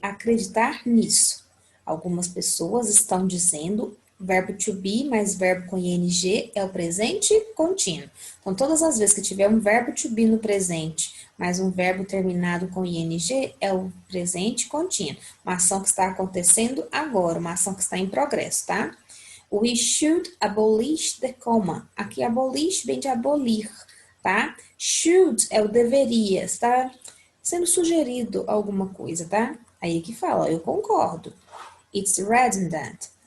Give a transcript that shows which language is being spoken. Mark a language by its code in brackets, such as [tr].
[pt] Acreditar nisso. Algumas pessoas estão dizendo verbo to be mais verbo com ing é o presente contínuo. Então, todas as vezes que tiver um verbo to be no presente, mais um verbo terminado com ing, é o presente contínuo. Uma ação que está acontecendo agora, uma ação que está em progresso, tá? [en] We should abolish the comma. [pt] Aqui, abolish vem de abolir, tá? Should é o deveria, está sendo sugerido alguma coisa, tá? Aí que fala, eu concordo. [en] It's redundant.